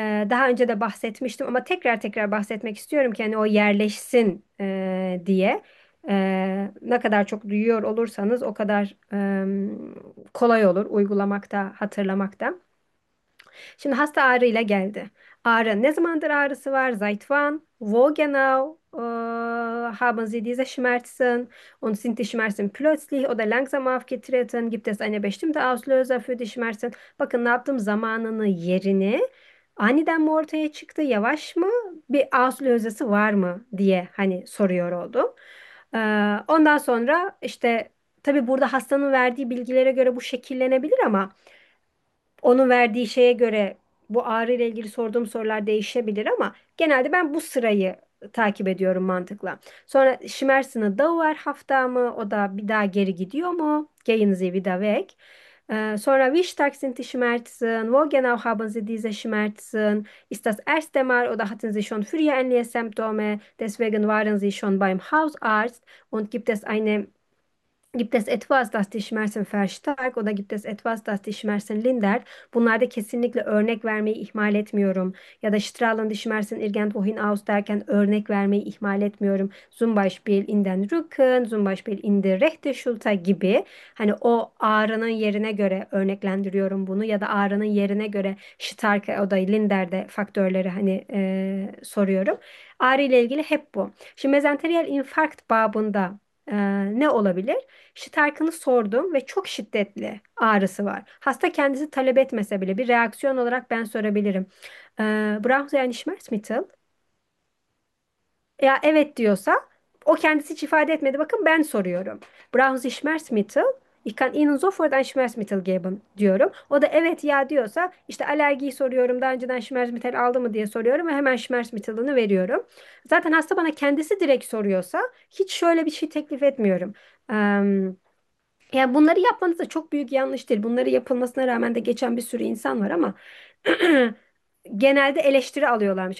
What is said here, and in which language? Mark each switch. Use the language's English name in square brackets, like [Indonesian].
[Turkish] Daha önce de bahsetmiştim ama tekrar tekrar bahsetmek istiyorum ki hani o yerleşsin diye. Ne kadar çok duyuyor olursanız o kadar kolay olur uygulamakta, hatırlamakta. Şimdi hasta ağrıyla geldi. Ağrı ne zamandır ağrısı var? [German] Seit wann? Wo genau haben Sie diese Schmerzen? Und sind die Schmerzen plötzlich oder langsam aufgetreten? Gibt es eine bestimmte Auslöser für die Schmerzen? [Turkish] Bakın ne yaptım? Zamanını, yerini. Aniden mi ortaya çıktı? Yavaş mı? Bir auslösesi var mı? Diye hani soruyor oldum. Ondan sonra işte tabii burada hastanın verdiği bilgilere göre bu şekillenebilir ama onun verdiği şeye göre bu ağrı ile ilgili sorduğum sorular değişebilir ama genelde ben bu sırayı takip ediyorum mantıkla. Sonra Schmerzen'e da var hafta mı? O da bir daha geri gidiyor mu? [German] Gehen Sie wieder weg. [Turkish] Sonra [German] Wie stark sind die Schmerzen? Wo genau haben Sie diese Schmerzen? Ist das erste Mal oder hatten Sie schon früher ähnliche Symptome? Deswegen waren Sie schon beim Hausarzt. Und gibt es etwas, das die Schmerzen verstärkt oder gibt es etwas, das die Schmerzen lindert? [Turkish] Bunlarda kesinlikle örnek vermeyi ihmal etmiyorum. Ya da [German] strahlende Schmerzen irgendwohin aus [Turkish] derken örnek vermeyi ihmal etmiyorum. [German] Zum Beispiel in den Rücken, zum Beispiel in die rechte Schulter [Turkish] gibi. Hani o ağrının yerine göre örneklendiriyorum bunu. Ya da ağrının yerine göre Starke oder Linder'de faktörleri hani soruyorum. Ağrı ile ilgili hep bu. Şimdi mezenteriyel infarkt babında ne olabilir? Starke'ını sordum ve çok şiddetli ağrısı var. Hasta kendisi talep etmese bile bir reaksiyon olarak ben sorabilirim. [German] Brauchen Sie ein Schmerzmittel? [Turkish] Ya evet diyorsa o kendisi hiç ifade etmedi. Bakın ben soruyorum. [German] Brauchen Sie Schmerzmittel? Ich kann Ihnen sofort ein Schmerzmittel geben [Turkish] diyorum. O da evet ya diyorsa işte alerjiyi soruyorum. Daha önceden Schmerzmittel aldı mı diye soruyorum ve hemen Schmerzmittel'ını veriyorum. Zaten hasta bana kendisi direkt soruyorsa hiç şöyle bir şey teklif etmiyorum. Yani bunları yapmanız da çok büyük yanlış değil. Bunları yapılmasına rağmen de geçen bir sürü insan var ama genelde eleştiri alıyorlarmış.